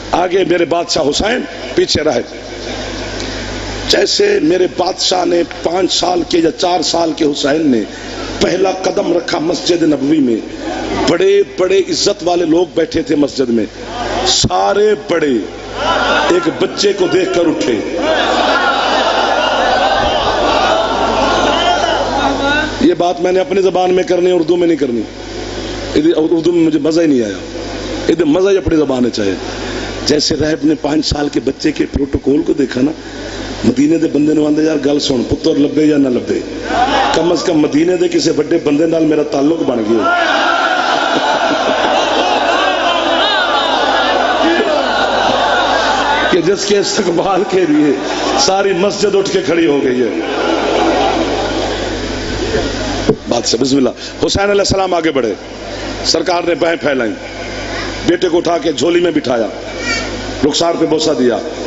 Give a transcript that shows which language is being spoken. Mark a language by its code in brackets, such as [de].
[ur] آگے میرے بادشاہ حسین، پیچھے راہب. جیسے میرے بادشاہ نے 5 سال کے یا 4 سال کے حسین نے پہلا قدم رکھا مسجد نبوی میں، بڑے بڑے عزت والے لوگ بیٹھے تھے مسجد میں، سارے بڑے ایک بچے کو دیکھ کر اٹھے. یہ بات میں نے اپنی زبان میں کرنی، اردو میں نہیں کرنی. اردو میں مجھے مزہ ہی نہیں آیا. ادھر مزہ ہی اپنی زبان ہے چاہے. جیسے راہب نے 5 سال کے بچے کے پروٹوکول کو دیکھا نا، [pa] مدینے دے بندے نے آندے یار گل سن پتر لبے یا نہ لبے، کم از کم مدینے دے کسی بڑے بندے نال میرا تعلق بن گیا. [ur] کہ جس کے استقبال کے لیے ساری مسجد اٹھ کے کھڑی ہو گئی ہے. بات سے بسم اللہ. حسین علیہ السلام آگے بڑھے، سرکار نے بہیں پھیلائیں، بیٹے کو اٹھا کے جھولی میں بٹھایا، رخسار پہ بوسہ دیا.